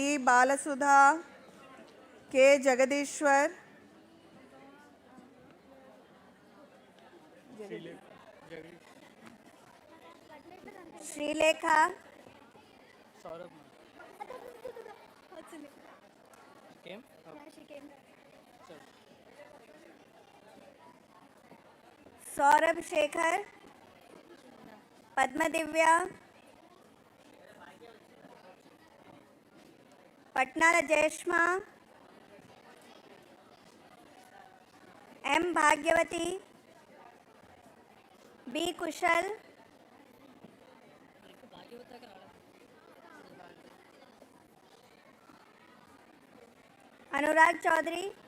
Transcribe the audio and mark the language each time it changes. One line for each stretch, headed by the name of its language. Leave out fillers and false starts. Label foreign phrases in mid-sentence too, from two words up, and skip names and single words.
English: Balasudha, K. Jagadishwar, Srilekha, Saurabh. Came? Yeah, she came. Sure. Saurabh Shekhar, Padma Divya, Patnala Jeshma, M. Bhagyavati, B. Kushal, Anurag Chaudhary,